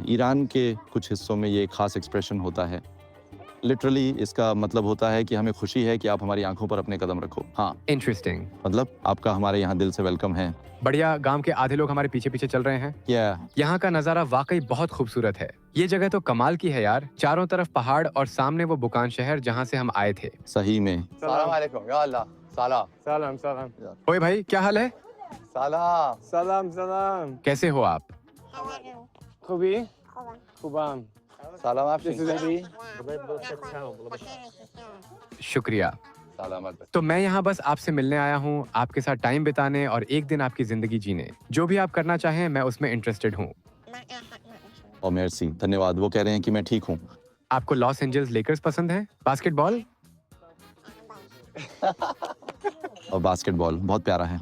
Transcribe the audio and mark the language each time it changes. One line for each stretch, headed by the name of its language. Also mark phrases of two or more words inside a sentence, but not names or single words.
Hindi: ईरान के कुछ हिस्सों में ये एक खास एक्सप्रेशन होता है। लिटरली इसका मतलब होता है कि हमें खुशी है कि आप हमारी आंखों पर अपने कदम रखो। हाँ, इंटरेस्टिंग। मतलब आपका हमारे यहाँ दिल से वेलकम है। बढ़िया। गांव के आधे लोग हमारे पीछे पीछे चल रहे हैं। यहाँ का नजारा वाकई बहुत खूबसूरत है। ये जगह तो कमाल की है यार। चारों तरफ पहाड़ और सामने वो बुकान शहर जहाँ से हम आए थे। सही में।
Persian: سلام علیکم یا الله سلام سلام، سلام.
Hindi: ओए भाई, क्या हाल है?
Persian: سلام سلام، سلام.
Hindi: कैसे हो आप?
Persian: خوبی؟ خوبم. سلام افشین خوبی؟
Hindi: शुक्रिया।
Persian: سلامت باش.
Hindi: तो मैं यहाँ बस आपसे मिलने आया हूँ, आपके साथ टाइम बिताने और एक दिन आपकी जिंदगी जीने। जो भी आप करना चाहें, मैं उसमें इंटरेस्टेड हूँ। और मेर्सी, धन्यवाद। वो कह रहे हैं कि मैं ठीक हूँ। आपको लॉस एंजल्स लेकर्स पसंद है? बास्केटबॉल? और बास्केटबॉल बहुत प्यारा है।